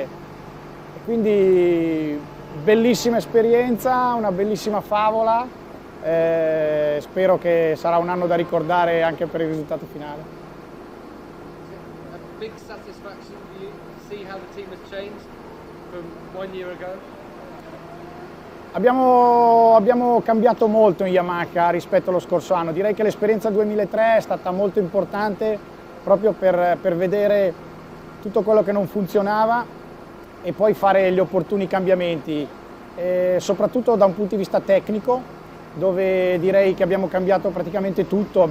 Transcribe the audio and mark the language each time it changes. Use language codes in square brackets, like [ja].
[it] E quindi bellissima esperienza, una bellissima favola. Spero che sarà un anno da ricordare anche per il risultato finale. [en] A big satisfaction for you to see how the team has changed from 1 year ago? [it] Abbiamo cambiato molto in Yamaha rispetto allo scorso anno. Direi che l'esperienza 2003 è stata molto importante proprio per vedere tutto quello che non funzionava e poi fare gli opportuni cambiamenti, soprattutto da un punto di vista tecnico, dove direi che abbiamo cambiato praticamente tutto.